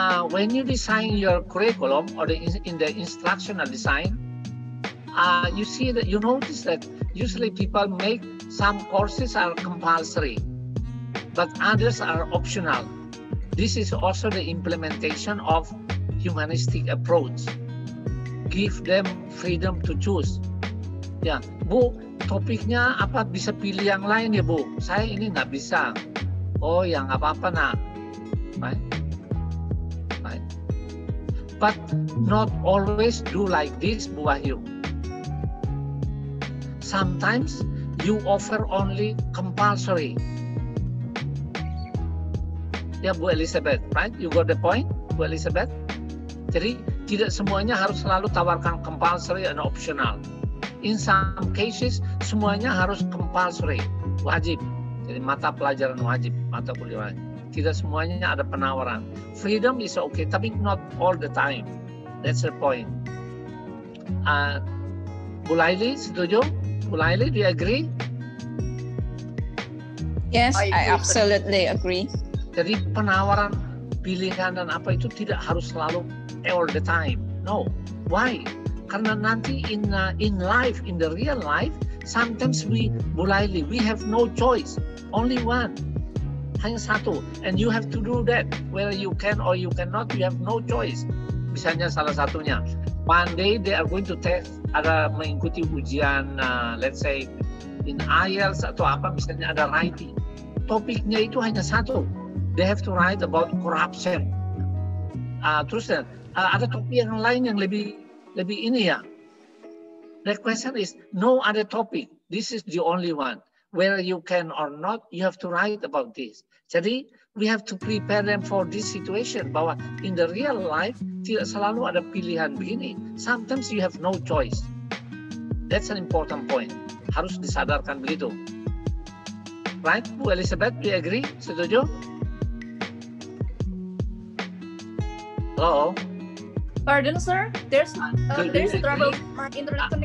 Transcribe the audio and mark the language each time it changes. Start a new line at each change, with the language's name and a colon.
English: When you design your curriculum or in the instructional design, you see that you notice that usually people make some courses are compulsory, but others are optional. This is also the implementation of humanistic approach. Give them freedom to choose.
Indonesian: Ya, Bu, topiknya apa bisa pilih yang lain ya Bu? Saya ini nggak bisa. Oh ya nggak apa-apa nak.
English: Right? But not always do like this, Bu Wahyu. Sometimes you offer only compulsory. Ya Bu Elizabeth, right? You got the point, Bu Elizabeth?
Indonesian: Jadi tidak semuanya harus selalu tawarkan
English: compulsory and optional. In some cases
Indonesian: semuanya harus
English: compulsory,
Indonesian: wajib. Jadi mata pelajaran wajib, mata kuliah wajib. Tidak semuanya ada penawaran.
English: Freedom is okay,
Indonesian: tapi
English: not all the time. That's the point. Bu Laili,
Indonesian: setuju?
English: Bu Laili, do you agree? Yes, I absolutely agree.
Indonesian: Jadi penawaran pilihan dan apa itu tidak harus selalu
English: all the time. No. Why?
Indonesian: Karena nanti
English: in life, in the real life, sometimes Bu Laili, we have no choice. Only one.
Indonesian: Hanya satu,
English: and you have to do that. Whether you can or you cannot, you have no choice.
Indonesian: Misalnya salah satunya,
English: one day they are going to test,
Indonesian: ada mengikuti ujian,
English: let's say in IELTS
Indonesian: atau apa, misalnya ada
English: writing.
Indonesian: Topiknya itu hanya satu.
English: They have to write about corruption.
Indonesian: Terus ada topik yang lain yang lebih ini ya.
English: The question is no other topic. This is the only one. Whether you can or not, you have to write about this.
Indonesian: Jadi,
English: we have to prepare them for this situation.
Indonesian: Bahwa
English: in the real life,
Indonesian: tidak selalu ada pilihan begini.
English: Sometimes you have no choice. That's an important point.
Indonesian: Harus disadarkan begitu.
English: Right,
Indonesian: Bu Elizabeth,
English: do you agree?
Indonesian: Setuju?
English: Hello? Pardon, sir. There's trouble. My internet connection.